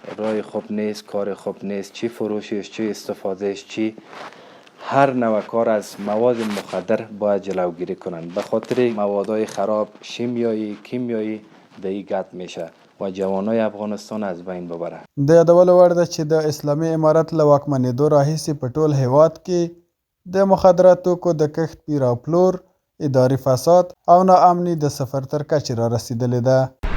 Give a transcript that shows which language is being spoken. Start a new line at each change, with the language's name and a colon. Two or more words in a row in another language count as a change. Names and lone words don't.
Persian: راه خوب نیست، کار خوب نیست، چی فروشش، چی استفادهش، چی هر نوع کار از مواد مخدر باید جلوگیری کنند. به خاطر موادهای خراب شیمیایی، کیمیایی در این گت میشه و جوانای افغانستان از بین ببره.
Pashto: د یادولو وړ ده چې د اسلامي امارت له واکمنېدو راهیسې په ټول هیواد کې د مخدره توکو د کښت پیر او پلور، اداري فساد او ناامني د صفر تر کچې را رسېدلې ده.